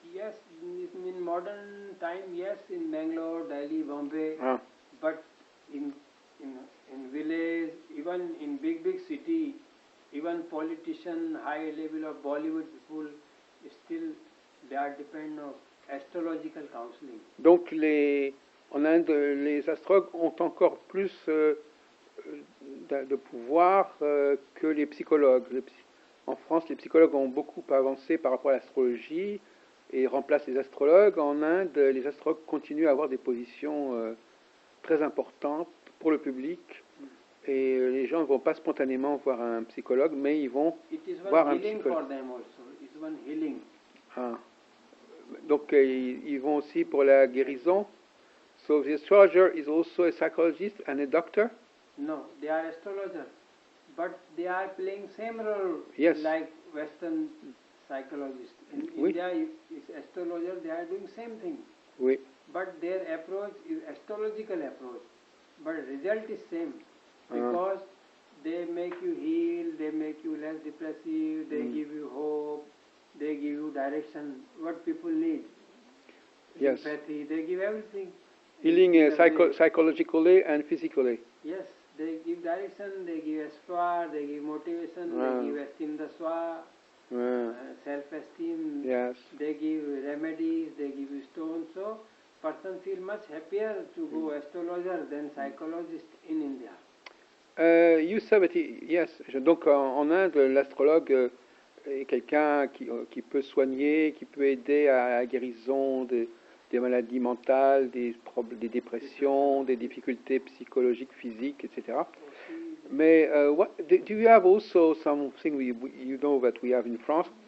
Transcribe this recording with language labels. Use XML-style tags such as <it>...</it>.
<en>Yes, in modern time, yes, in Bangalore, Delhi, Bombay, but in village, even in big city, even politician, high level of Bollywood people, still they are dependent on astrological counseling.</en> <fr>Donc en Inde, les astrologues ont encore plus de pouvoir que les psychologues. En France, les psychologues ont beaucoup avancé par rapport à l'astrologie et remplacent les astrologues. En Inde, les astrologues continuent à avoir des positions très importantes pour le public. Et les gens ne vont pas spontanément voir un psychologue, mais ils vont voir un psychologue.</fr> <en>For them also. It's one healing.</en> <fr>Donc ils vont aussi pour la guérison.</fr> <en>So the astrologer is also a psychologist and a doctor? No, they are astrologers. But they are playing same role like Western psychologists. In India, is astrologer, they are doing same thing.</en> <fr>Oui.</fr> <en>But their approach is astrological approach. But result is same. Because they make you heal, they make you less depressive, they give you hope, they give you direction, what people need. Yes. Sympathy, they give everything. Healing psychologically and physically. Yes, they give direction, they give espoir, they give motivation, they give esteem de soi, self-esteem, yes. they give remedies, they give you stones. So person feel much happier to go astrologer than psychologist in India. You said that yes.</en> <fr>Donc en Inde, l'astrologue est quelqu'un qui peut soigner, qui peut aider à la guérison des maladies mentales, des dépressions, des difficultés psychologiques, physiques, etc.</fr> <en>Mais do you have also something you know that we have in France?</en>